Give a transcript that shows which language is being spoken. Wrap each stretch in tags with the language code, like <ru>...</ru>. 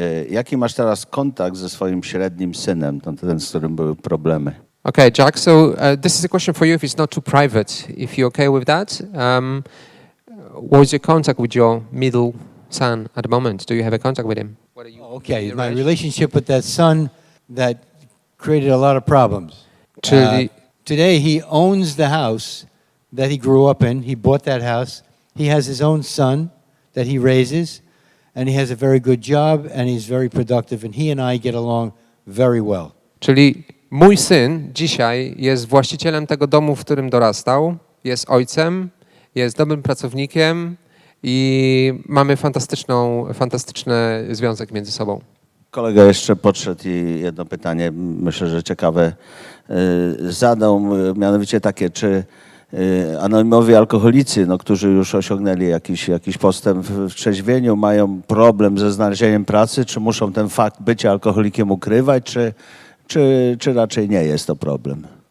<pl>Jaki masz teraz kontakt ze swoim średnim synem, ten, z którym były problemy?</pl> <en>Okay, Jack, so this is a question for you if it's not too private, if you're okay with that. What is your contact with your middle son at the moment? Do you have a contact with him? Okay, my relationship with that son that created a lot of problems.</en> <pl>Czyli</pl> <en>Today he owns the house that he grew up in. He bought that house. He has his own son that he raises, and he has a very good job, and he's very productive, and he and I get along very well.</en> <pl>Czyli mój syn dzisiaj jest właścicielem tego domu, w którym dorastał. jest ojcem, jest dobrym pracownikiem i mamy fantastyczny związek między sobą. Kolega jeszcze podszedł i jedno pytanie, myślę, że ciekawe, zadał, mianowicie takie, czy anonimowi alkoholicy, no, którzy już osiągnęli jakiś postęp w trzeźwieniu, mają problem ze znalezieniem pracy, czy muszą ten fakt bycia alkoholikiem ukrywać, czy raczej nie jest to problem?</pl>